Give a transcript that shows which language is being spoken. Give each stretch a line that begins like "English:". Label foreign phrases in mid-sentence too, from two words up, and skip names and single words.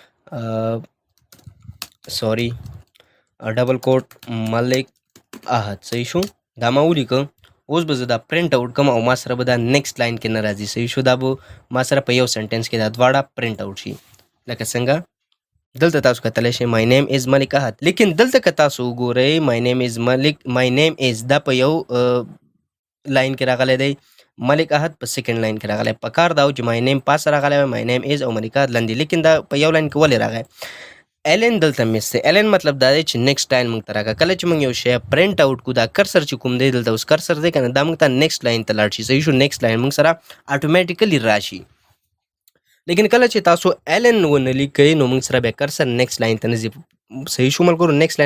English: sorry double quote
Pashto: ملک احد صحیح شو دا ما ولیکه اوس به زه دا
English: print out
Pashto: کوم او ما سره به دا
English: next line
Pashto: کې نه راځي صحیح شو دا به ما سره په یو سنټنس کې دا دواړه
English: print out
Pashto: شي لکه څنګه دلته تاسو کتلی شئ
English: my name is
Pashto: ملک احد لیکن دلته که تاسو وګورئ
English: my name is
Pashto: ملک
English: my name is
Pashto: دا په یو لاین کې راغلی دی ملک احد په
English: second line
Pashto: کې راغلی په کار دا و چې
English: my name
Pashto: پاس راغلی وی
English: my name is
Pashto: او ملک احد لاندې لیکن دا په یو لاین کې ولې راغی ایلن دلته مس دی ایلن مطلب دا دی چې
English: next line
Pashto: موږ ته راکړه کله چې موږ یو شی
English: print out
Pashto: کو دا کرسر چې کوم دی دلته اوس کرسر دی که نه دا موږ ته
English: next line
Pashto: ته لاړ شي صحیح شو
English: next line
Pashto: موږ سره اټومیټیکلی راشي لیکن کله چې تاسو ایلن ونه لیکئ نو موږ سره بیا کرسر
English: next line
Pashto: ته نه ځي صحیح شو ملګرو نیکسټ